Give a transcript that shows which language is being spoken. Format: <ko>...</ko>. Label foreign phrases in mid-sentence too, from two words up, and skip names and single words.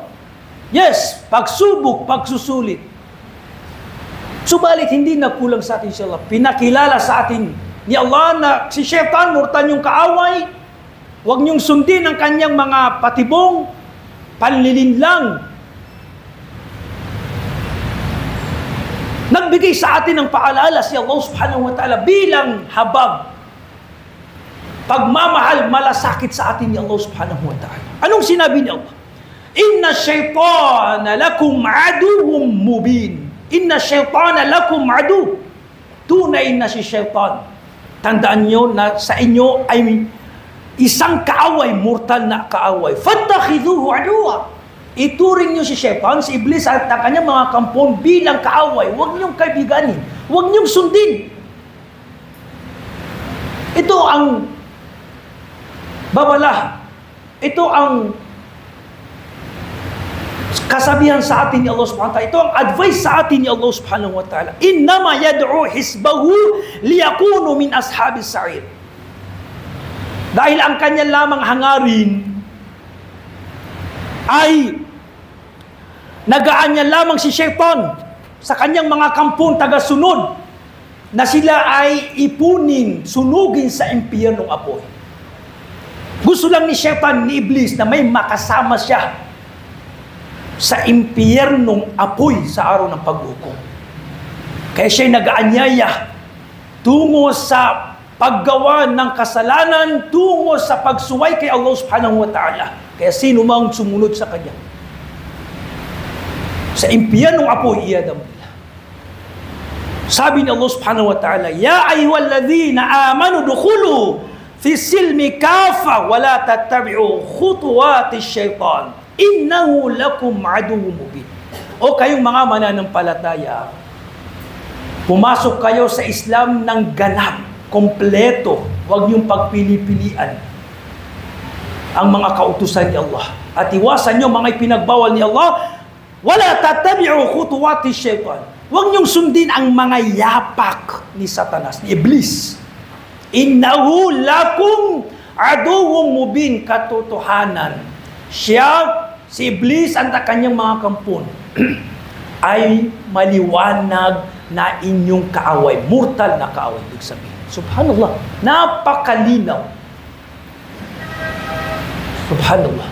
<tl>Yes, pagsubok, pagsusulit. Subalit, hindi nagkulang sa atin si Allah. Pinakilala sa atin ni Allah na si Shaitan, mortal yung kaaway. Huwag niyong sundin ang kanyang mga patibong, panlilinlang. Nagbigay sa atin ng paalala si Allah</tl> <ar>سبحانه وتعالى</ar> <tl>bilang habag, pagmamahal, malasakit sa atin ni Allah</tl> <ar>سبحانه وتعالى.</ar> <tl>Anong sinabi ni Allah?</tl> <ar>إن الشيطان لكم عدو مبين. إن الشيطان لكم عدو.</ar> <tl>Tunay na si Shaitan. Tandaan nyo na sa inyo ay isang kaaway, mortal na kaaway.</tl> <ar>فاتخذوه عدوا.</ar> <tl>Ituring nyo si Shaitan, si Iblis at ang kanyang mga kampon bilang kaaway. Huwag nyong kaibiganin. Huwag nyong sundin. Ito ang babala. Ito ang kasabihan sa atin ni Allah</tl> <ar>سبحانه وتعالى.</ar> <tl>Ito ang advice sa atin ni Allah</tl> <ar>سبحانه وتعالى. إنما يدعو حزبه ليكونوا من أصحاب السعير.</ar> <tl>Dahil ang kanya lamang hangarin ay nagaan niya lamang si Shaitan sa kanyang mga kampong taga-sunod na sila ay ipunin, sunugin sa impyernong apoy. Gusto lang ni Shaitan, ni Iblis, na may makasama siya sa impyernong apoy sa araw ng paghukom. Kaya siya'y nag-aanyaya tungo sa paggawa ng kasalanan, tungo sa pagsuway kay Allah</tl> <ar>سبحانه وتعالى.</ar> <tl>Kaya sino mang sumunod sa kanya, sa impyernong apoy, iyadam nila. Sabi ni</tl> <ar>الله سبحانه وتعالى يا أيها الذين آمنوا ادخلوا في السلم كافة ولا تتبعوا خطوات الشيطان إنه لكم عدو مبين.</ar> <tl>O kayong mga mananampalataya, pumasok kayo sa Islam ng ganap, kompleto. Huwag niyong pagpili-pilian ang mga kautusan ni Allah. At iwasan niyo mga ipinagbawal ni Allah.</tl> <ar>ولا تتبعوا خطوات الشيطان.</ar> <tl>Huwag niyong sundin ang mga yapak ni Satanas, ni Iblis.</tl> <ar>إنه لكم عدو مبين,</ar> <tl>katotohanan. Siya, si Iblis, ang kanyang mga kampon, ay maliwanag na inyong kaaway. Mortal na kaaway, ibig sabihin. Subhanallah. Napakalinaw. Subhanallah.</tl>